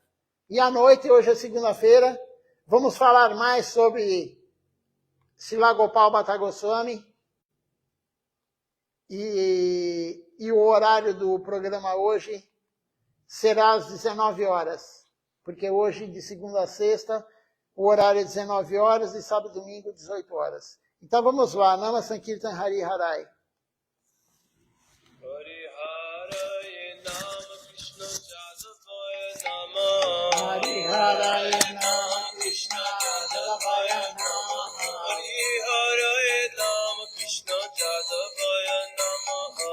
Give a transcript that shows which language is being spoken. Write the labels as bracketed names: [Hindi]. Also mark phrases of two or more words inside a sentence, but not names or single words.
[Portuguese] E à noite, hoje é segunda-feira, vamos falar mais sobre Srila Gopal Bhatta Goswami. E o horário do programa hoje será às 19 horas. Porque hoje, de segunda a sexta, o horário é 19 horas e sábado e domingo, 18 horas. Então vamos lá, [Sanskrit] नाम संकीर्तन हरि हराय. हरि हराय नम कृष्ण यादवाय नमः. हरि हराय नम कृष्ण यादवाय नमः.